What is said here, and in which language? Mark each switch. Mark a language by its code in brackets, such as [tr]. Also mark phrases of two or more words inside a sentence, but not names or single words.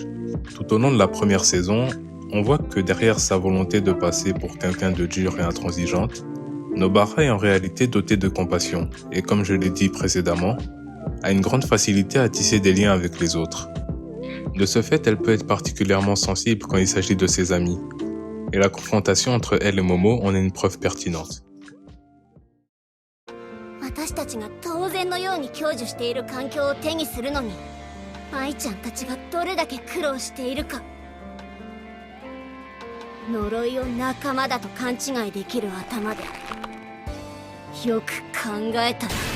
[fr] Tout au long de la première saison, on voit que derrière sa volonté de passer pour quelqu'un de dur et intransigeante, Nobara est en réalité dotée de compassion et, comme je l'ai dit précédemment, a une grande facilité à tisser des liens avec les autres. De ce fait, elle peut être particulièrement sensible quand il s'agit de ses amis, et la confrontation entre elle et Momo en est une preuve pertinente. [ja] 私たちが当然のように享受している環境を手にするのに愛ちゃんたちがどれだけ苦労しているか。呪いを仲間だと勘違いできる頭でよく考えたら。